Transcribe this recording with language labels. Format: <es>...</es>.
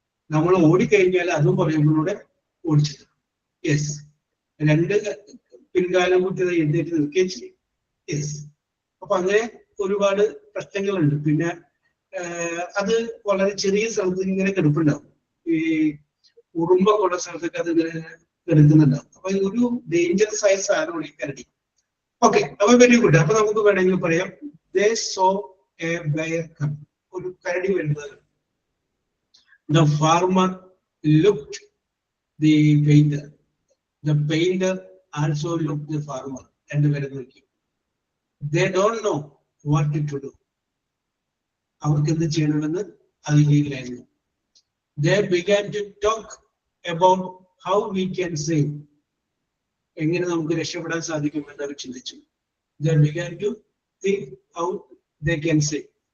<ml>നമ്മൾ ഓടിക്കഴിഞ്ഞാൽ അതും പറയുമ്പോഴൂടെ ഓടിച്ചിട്ട് രണ്ട് പിൻകാലം കുട്ടി എഴുന്നേറ്റ് നിൽക്കുകയും ചെയ്യും. അപ്പൊ അങ്ങനെ ഒരുപാട് പ്രശ്നങ്ങളുണ്ട്. പിന്നെ അത് വളരെ ചെറിയ സ്ഥലത്ത് ഇങ്ങനെ കിടപ്പുണ്ടാവും. ഈ ഉറുമ്പൊക്കെയുള്ള സ്ഥലത്തൊക്കെ അത് ഇങ്ങനെ കിടക്കുന്നുണ്ടാവും. അപ്പൊ ഒരു ഡേഞ്ചറസ് ആയ സാധനമാണ് ഈ കരടി. ഓക്കെ, അപ്പൊ വെരി ഗുഡ്. അപ്പൊ നമുക്ക് വേണമെങ്കിൽ പറയാം,</ml> <en>they saw a bear come.</en> <ml>ഒരു കരടി വരുന്നത്.</ml> <en>The farmer looked the painter. The painter also looked the farmer.</en> <ml>രണ്ടുപേരും നോക്കി.</ml> <en>They don't know what to do.</en> <ml>അവർക്ക് എന്ത് ചെയ്യണമെന്ന് അറിയില്ലായിരുന്നു.</ml> <en>They began to talk about how we can save.</en> <ml>എങ്ങനെ നമുക്ക് രക്ഷപ്പെടാൻ സാധിക്കുമെന്ന് അവർ ചിന്തിച്ചു.</ml> <en>They began to think how they can save.</en>